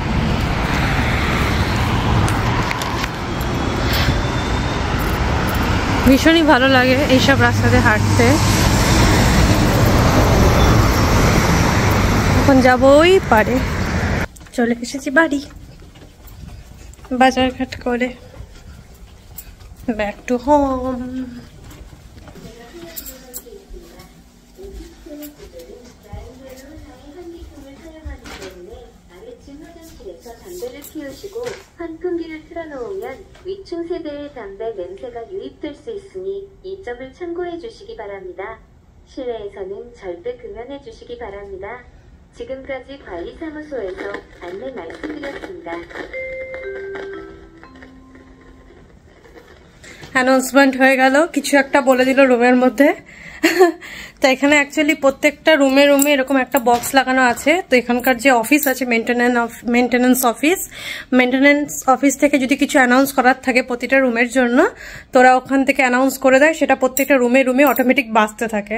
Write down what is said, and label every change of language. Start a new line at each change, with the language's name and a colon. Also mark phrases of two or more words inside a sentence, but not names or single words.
Bangla: ভীষণই ভালো লাগে এইসব রাস্তাতে হাঁটতে। এখন যাবো ওই পারে। চলে এসেছি বাড়ি, বাজারঘাট করে
English: back to home.
Korean: 담배를 피우시고 환풍기를 틀어놓으면 위층 세대의 담배 냄새가 유입될 수 있으니 이 점을 참고해 주시기 바랍니다. 실내에서는 절대 금연해 주시기 바랍니다. 지금까지 관리사무소에서 안내 말씀드렸습니다.
Bangla: অ্যানাউন্সমেন্ট হয়ে গেল, কিছু একটা বলে দিল রুমের মধ্যে। তো এখানে অ্যাকচুয়ালি প্রত্যেকটা রুমে রুমে এরকম একটা বক্স লাগানো আছে। তো এখানকার যে অফিস আছে
English: maintenance office
Bangla: থেকে যদি কিছু অ্যানাউন্স করার থাকে প্রতিটা রুমের জন্য, তোরা ওখান থেকে অ্যানাউন্স করে দেয়, সেটা প্রত্যেকটা রুমে রুমে অটোমেটিক বাজতে থাকে।